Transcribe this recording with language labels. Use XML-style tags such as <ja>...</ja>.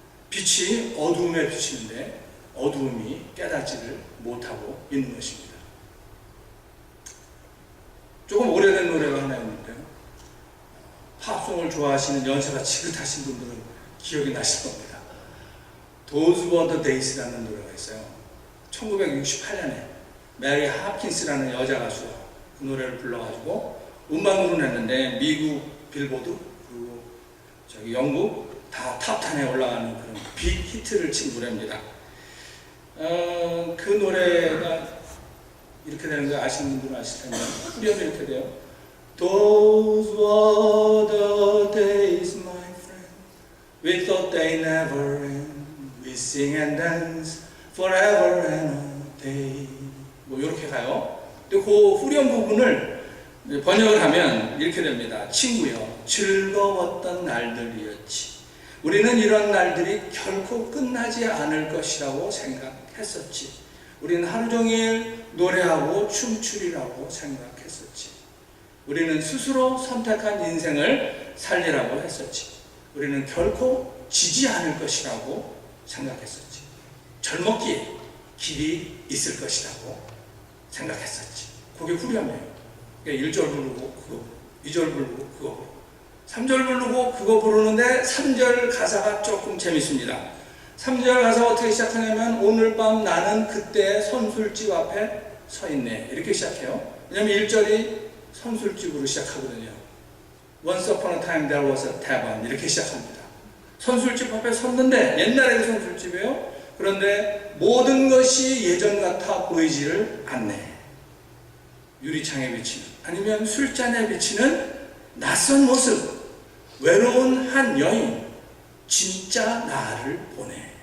<ko>빛이 어두움에 비치는데 어두움이 깨닫지를 못하고 있는 것입니다. 조금 오래된 노래가 하나 있는데요. 팝송을 좋아하시는 연세가 지긋하신 분들은 기억이 나실 겁니다. Those Were the Days라는 노래가 있어요. 1968년에 메리 하킨스라는 여자 가수가 그 노래를 불러가지고 음반으로 냈는데 미국 빌보드 그리고 영국 다 탑10에 올라가는 그런 빅 히트를 친 노래입니다. 그 노래가 이렇게 되는 거 아시는 분들은 아실 텐데 후렴이 이렇게 돼요.</ko> <en>Those were the days, my friend. We thought they never end. We sing and dance forever and a day.</en> <ko>뭐 이렇게 가요. 근데 그 후렴 부분을 번역을 하면 이렇게 됩니다. 친구여, 즐거웠던 날들이었지. 우리는 이런 날들이 결코 끝나지 않을 것이라고 생각했었지. 우리는 하루 종일 노래하고 춤추리라고 생각했었지. 우리는 스스로 선택한 인생을 살리라고 했었지. 우리는 결코 지지 않을 것이라고 생각했었지. 젊었기에 길이 있을 것이라고 생각했었지. 그게 후렴이에요. 그러니까 1절 부르고 그거, 2절 부르고 그거, 3절 부르고 그거 부르는데 3절 가사가 조금 재밌습니다. 3절 가사가 어떻게 시작하냐면 오늘 밤 나는 그때 선술집 앞에 서 있네. 이렇게 시작해요. 왜냐면 1절이 선술집으로 시작하거든요.</ko> <en>Once upon a time there was a tavern.</en> <ko>이렇게 시작합니다. 선술집 앞에 섰는데 옛날에도 선술집이에요. 그런데 모든 것이 예전 같아 보이지를 않네. 유리창에 비치는 아니면 술잔에 비치는 낯선 모습, 외로운 한 여인, 진짜 나를 보내.</ko>